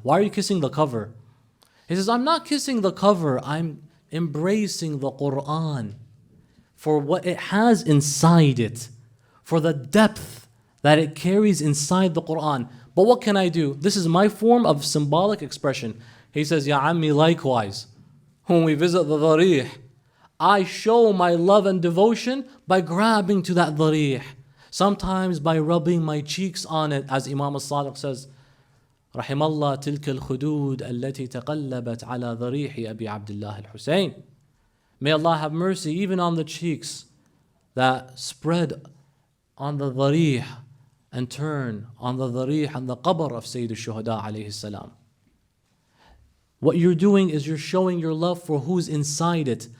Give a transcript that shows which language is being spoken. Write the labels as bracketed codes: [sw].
[en] Why are you kissing the cover? He says, I'm not kissing the cover, I'm embracing the Quran for what it has inside it, for the depth that it carries inside the Quran. But what can I do? This is my form of symbolic expression. He says, Ya Ammi, likewise, when we visit the dharih, I show my love and devotion by grabbing to that dharih. Sometimes by rubbing my cheeks on it, as Imam al-Sadiq says, [ar] رحم الله تلك الخدود التي تقلبت على ضريح أبي عبد الله الحسين. [en] May Allah have mercy even on the cheeks that spread on the dharih and turn on the dharih and the qabr of Sayyid al-Shuhada alayhi salam. What you're doing is you're showing your love for who's inside it.